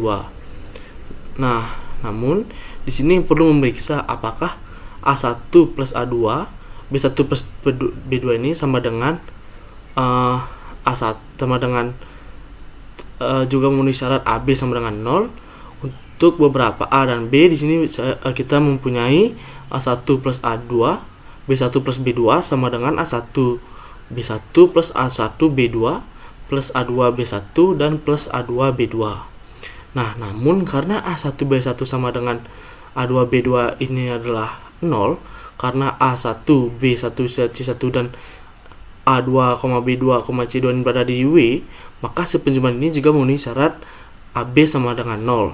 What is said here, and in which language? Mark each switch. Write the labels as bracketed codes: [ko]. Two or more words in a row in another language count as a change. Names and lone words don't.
[id] Nah, namun di sini perlu memeriksa apakah A1 plus A2, B1 plus B2 ini sama dengan A1 sama dengan juga memenuhi syarat AB sama dengan 0. Untuk beberapa A dan B di sini kita mempunyai A1 plus A2, B1 plus B2 sama dengan A1 B1 plus A1 B2 plus A2 B1 dan plus A2 B2. Nah, namun karena A1 B1 sama dengan A2 B2 ini adalah 0, karena A1 B1 C1 dan A2, B2, C2 ini berada di W, maka si penjumlahan ini juga memenuhi syarat AB sama dengan 0.